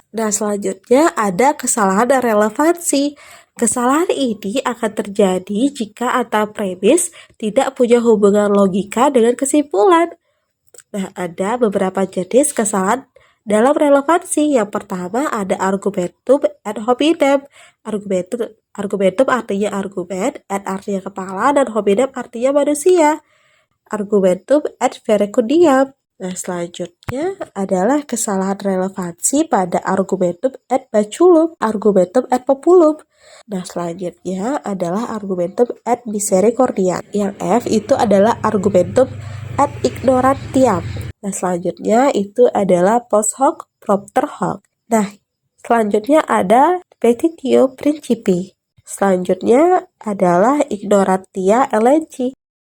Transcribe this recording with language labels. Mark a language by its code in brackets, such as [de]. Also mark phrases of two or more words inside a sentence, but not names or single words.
[id] Nah, selanjutnya ada kesalahan dan relevansi. Kesalahan ini akan terjadi jika antar premis tidak punya hubungan logika dengan kesimpulan. Nah, ada beberapa jenis kesalahan dalam relevansi. Yang pertama ada [la] argumentum ad hominem. [id] Argumentum artinya argumen, ad artinya kepala, dan hominem artinya manusia. [la] Argumentum ad verecundiam. [id] Nah, selanjutnya adalah kesalahan relevansi pada [la] argumentum ad baculum, argumentum ad populum. [id] Nah, selanjutnya adalah [la] argumentum ad misericordiam. [id] Yang F itu adalah [la] argumentum ad ignorantiam. [id] Nah, selanjutnya itu adalah [la] post hoc propter hoc. [id] Nah, selanjutnya ada [la] petitio principii. [id] Selanjutnya adalah [la] ignorantia elenchi.